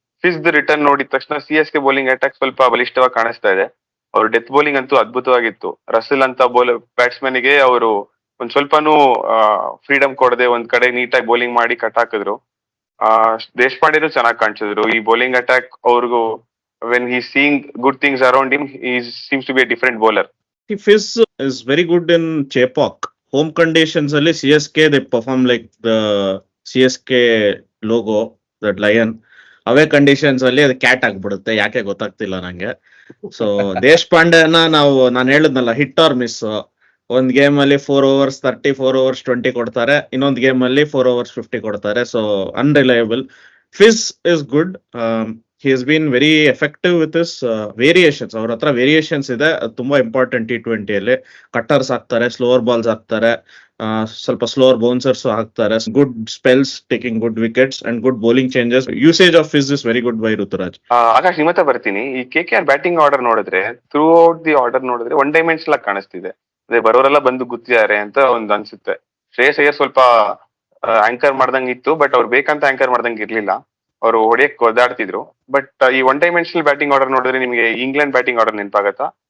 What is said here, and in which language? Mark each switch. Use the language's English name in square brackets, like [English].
[Kannada] Fees return ನೋಡಿದ ತಕ್ಷಣ CSK bowling attack ಸ್ವಲ್ಪ ಬಲಿಷ್ಠವಾಗಿ ಕಾಣಿಸ್ತಾ ಇದೆ. ಅವ್ರ ಡೆತ್ ಬೌಲಿಂಗ್ ಅಂತೂ ಅದ್ಭುತವಾಗಿತ್ತು. ರಸಲ್ ಅಂತ ಬ್ಯಾಟ್ಸ್ಮನ್ ಗೆ ಅವರು ಒಂದ್ ಸ್ವಲ್ಪನೂ ಫ್ರೀಡಮ್ ಕೊಡದೆ ಒಂದ್ ಕಡೆ ನೀಟಾಗಿ ಬೌಲಿಂಗ್ ಮಾಡಿ ಕಟ್ ಹಾಕಿದ್ರು. ದೇಶಪಾಂಡೆನು ಚೆನ್ನಾಗಿ ಕಾಣಿಸಿದ್ರು. ಈ ಬೌಲಿಂಗ್ ಅಟ್ಯಾಕ್ ಅವ್ರಿಗೂ [English] When he seeing good things around him he seems to be a different bowler. Fizz is very good in Chepauk. Home conditions ಅಲ್ಲಿ CSK they perform like the CSK logo, that lion. [Kannada] Away conditions ಅಲ್ಲಿ ಅದು cat ಆಗ್ಬಿಡುತ್ತೆ, ಯಾಕೆ ಗೊತ್ತಾಗ್ತಿಲ್ಲ ನಂಗೆ. So ದೇಶಪಾಂಡೆನ ನಾನು ಹೇಳಿದ್ನಲ್ಲ, [English] Hit or miss. [Kannada] ಒಂದ್ ಗೇಮ್ ಅಲ್ಲಿ 4 overs 30, 4 overs 20 ಕೊಡ್ತಾರೆ, ಇನ್ನೊಂದ್ ಗೇಮ್ ಅಲ್ಲಿ 4 overs 50 ಕೊಡ್ತಾರೆ. [English] So unreliable. Fizz is good. He has been very effective with his variations. [Kannada] ಅವ್ರ ಹತ್ರ ವೇರಿಯೇಷನ್ಸ್ ಇದೆ, ಅದು ತುಂಬಾ ಇಂಪಾರ್ಟೆಂಟ್ T20 ಅಲ್ಲಿ. ಕಟ್ಟರ್ಸ್ ಹಾಕ್ತಾರೆ, ಸ್ಲೋವರ್ ಬಾಲ್ಸ್ ಹಾಕ್ತಾರೆ, ಸ್ವಲ್ಪ ಸ್ಲೋವರ್ ಬೌನ್ಸರ್ಸ್ ಹಾಕ್ತಾರೆ. [English] Good spells, taking good wickets and good bowling changes. Usage of Fizz is very good by Ruturaj. [Kannada] Akash, ನಿಮ್ಮ ಹತ್ರ ಬರ್ತೀನಿ. ಈ KKR ಬ್ಯಾಟಿಂಗ್ ಆರ್ಡರ್ ನೋಡಿದ್ರೆ, ಥ್ರೂ ಔಟ್ ದಿ ಆರ್ಡರ್ ನೋಡಿದ್ರೆ ಒನ್ ಡೈಮೆನ್ಷನಲ್ ಆಗಿ ಕಾಣಿಸ್ತಿದೆ. ಅದೇ ಬರೋರೆಲ್ಲ ಬಂದು ಗುತ್ತಿದ್ದಾರೆ ಅಂತ ಒಂದ್ ಅನ್ಸುತ್ತೆ. ಶ್ರೇಯಸ್ ಅಯ್ಯರ್ ಸ್ವಲ್ಪ ಆಂಕರ್ ಮಾಡ್ದಂಗ್ ಇತ್ತು, ಬಟ್ ಅವ್ರು ಬೇಕಂತ ಆಂಕರ್ ಮಾಡ್ದಂಗ್ ಇರ್ಲಿಲ್ಲ. ಅವರು ಹೊಡೆಯಕ್ ಒದ್ದಾಡ್ತಿದ್ರು. ಬಟ್ ಈ ಒನ್ ಡೈಮೆನ್ಷನಲ್ ಬ್ಯಾಟಿಂಗ್ ಆರ್ಡರ್ ನೋಡಿದ್ರೆ ನಿಮಗೆ ಇಂಗ್ಲೆಂಡ್ ಬ್ಯಾಟಿಂಗ್ ಆರ್ಡರ್ ನೆನಪಾಗತ್ತಾ?